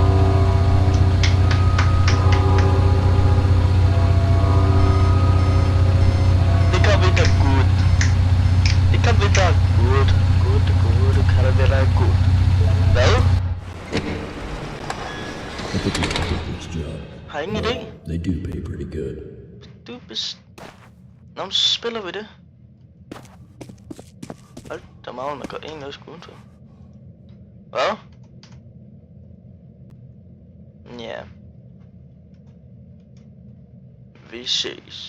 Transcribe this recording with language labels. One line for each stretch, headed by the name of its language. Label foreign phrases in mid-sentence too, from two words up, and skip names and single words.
Danish: Det kan vi da godt. Det kan vi da godt. Godt, kan det være godt. Hvad?
English: I think we can take this job.
Danish: Har ingen idé?
English: They do pay pretty good.
Danish: Nå, så spiller vi det. Hold da magen, der går egentlig også udenfor. Hvad? Ja. Vi ses.